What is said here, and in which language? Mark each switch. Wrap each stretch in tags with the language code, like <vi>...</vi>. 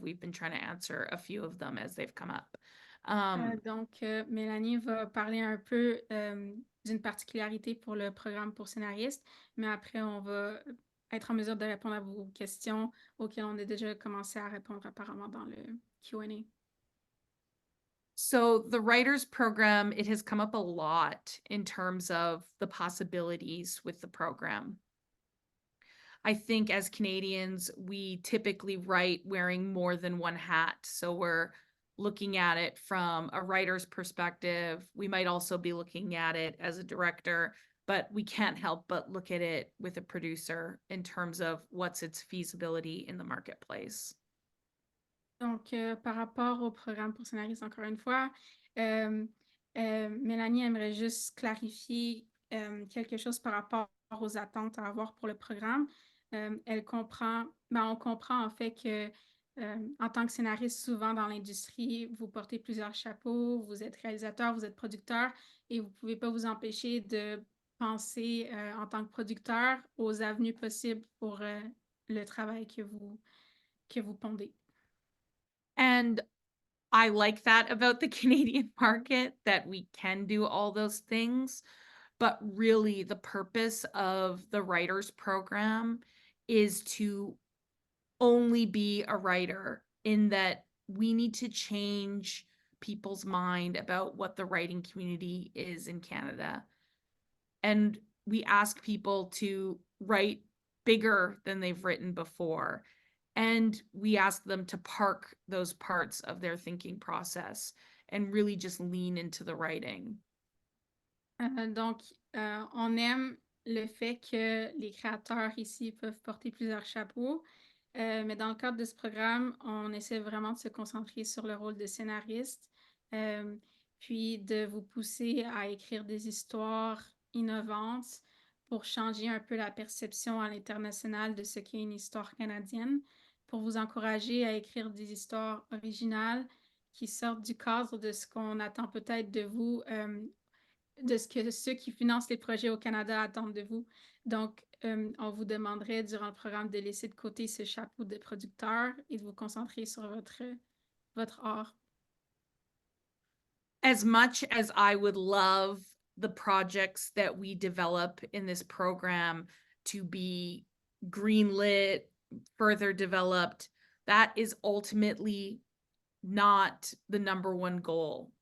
<en>We've been trying to answer a few of them as they've come up.</en> <fr>Donc, Mélanie va parler un peu d'une particularité pour le programme pour scénaristes, mais après, on va être en mesure de répondre à vos questions auxquelles on a déjà commencé à répondre apparemment dans le Q&A.</fr> <en>So the writers program, it has come up a lot in terms of the possibilities with the program. I think as Canadians, we typically write wearing more than one hat. So we're looking at it from a writer's perspective. We might also be looking at it as a director, but we can't help but look at it with a producer in terms of what's its feasibility in the marketplace.</en> <fr>Donc, par rapport au programme pour scénaristes, encore une fois, Mélanie aimerait juste clarifier quelque chose par rapport aux attentes à avoir pour le programme. On comprend en fait que en tant que scénariste, souvent dans l'industrie, vous portez plusieurs chapeaux, vous êtes réalisateur, vous êtes producteur et vous ne pouvez pas vous empêcher de penser en tant que producteur aux avenues possibles pour le travail que vous pondez.</fr> <en>And I like that about the Canadian market, that we can do all those things. But really, the purpose of the writers program is to only be a writer, in that we need to change people's mind about what the writing community is in Canada. And we ask people to write bigger than they've written before. And we ask them to park those parts of their thinking process and really just lean into the writing.</en> <fr>Donc, on aime le fait que les créateurs ici peuvent porter plusieurs chapeaux, mais dans le cadre de ce programme, on essaie vraiment de se concentrer sur le rôle de scénariste, puis de vous pousser à écrire des histoires innovantes pour changer un peu la perception à l'international de ce qu'est une histoire canadienne, pour vous encourager à écrire des histoires originales qui sortent du cadre de ce qu'on attend peut-être de vous, de ce que ceux qui financent les projets au Canada attendent de vous. Donc, on vous demanderait durant le programme de laisser de côté ce chapeau de producteur et de vous concentrer sur votre art.</fr> <en>As much as I would love the projects that we develop in this program to be greenlit, further developed, that is ultimately not the number one goal.</en>